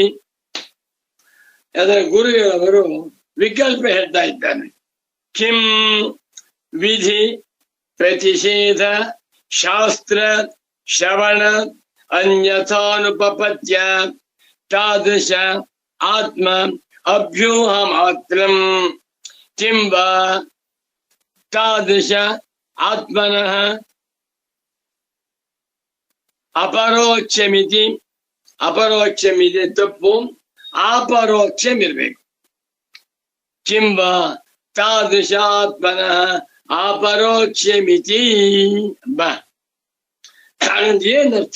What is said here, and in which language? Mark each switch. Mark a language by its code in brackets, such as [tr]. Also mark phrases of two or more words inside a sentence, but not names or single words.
[kn] ಅದರ ಗುರುಗಳವರು ವಿಕಲ್ಪ ಹೇಳ್ತಾ ಇದ್ದಾನೆ. [sa] ಕಿಂ ವಿಧಿ ಪ್ರತಿಷೇಧ ಶಾಸ್ತ್ರ ಶ್ರವಣ ಅನ್ಯಥಾನುಪಪತ್ಯ ತಾದೃಶ ಆತ್ಮ ಅಭ್ಯೂಹ ಮಾತ್ರಂ ಕಿಂ ವಾ ತಾದೃಶ ಆತ್ಮನಃ ಅಪರೋಕ್ಷಮಿತಿ. [kn] ಅಪರೋಕ್ಷಮಿದೆ ತಪ್ಪು, ಅಪರೋಕ್ಷಮಿರ್ಬೇಕು. [sa] ಕಿಂಬ ತಾದೃಶ ಆತ್ಮನಃ ಅಪರೋಕ್ಷಮಿತಿ. [kn] ಬಾ, ಏನರ್ಥ?